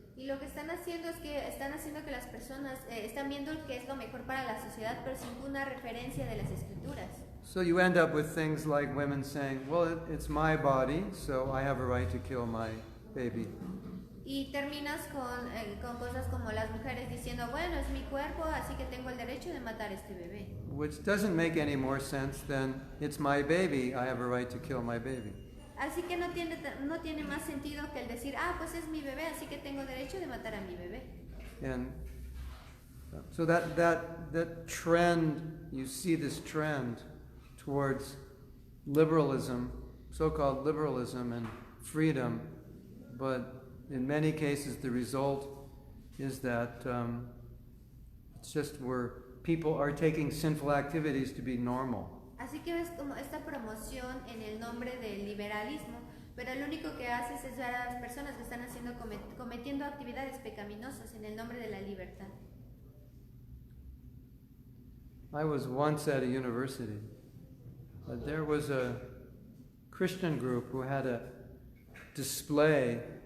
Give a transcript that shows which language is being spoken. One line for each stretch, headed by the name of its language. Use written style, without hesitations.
Spanish: Y lo que están haciendo es que están haciendo que las personas están viendo qué es lo mejor para la sociedad, pero sin ninguna referencia de las escrituras.
English: So you end up with things like women saying, well, it's my body, so I have a right to kill my baby.
Spanish: Y terminas con cosas como las mujeres diciendo, bueno, es mi cuerpo, así que tengo el derecho de matar a este bebé.
English: Which doesn't make any more sense than, it's my baby, I have a right to kill my baby.
Spanish: Así que no tiene más sentido que el decir, pues es mi bebé, así que tengo derecho de matar a mi bebé.
English: And so that trend, you see this trend towards liberalism, so-called liberalism and freedom, but in many cases the result is that it's just where people are taking sinful activities to be normal.
Spanish: Así que ves como esta promoción en el nombre del liberalismo, pero lo único que haces es ver a las personas que están cometiendo actividades pecaminosas en el nombre de la libertad.
English: I was once at a university. There was a Christian group who had a display